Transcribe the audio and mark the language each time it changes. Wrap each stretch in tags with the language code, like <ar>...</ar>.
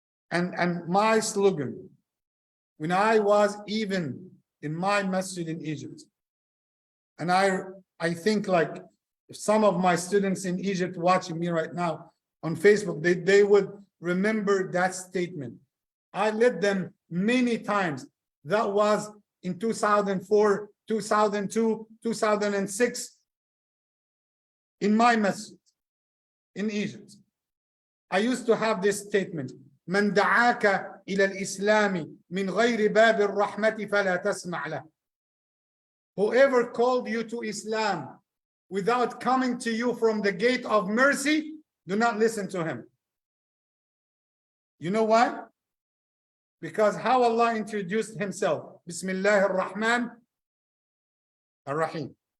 <en>And my slogan, when I was even in my masjid in Egypt, and I think like if some of my students in Egypt watching me right now on Facebook, they would remember that statement. I led them many times. That was in 2004, 2002, 2006 in my masjid in Egypt. I used to have this statement,</en> <ar>من دعاك إلى الإسلام من غير باب الرحمة فلا تسمع له.</ar> <en>Whoever called you to Islam without coming to you from the gate of mercy, do not listen to him. You know why? Because how Allah introduced Himself, Bismillah ar-Rahman ar-Rahim.</en>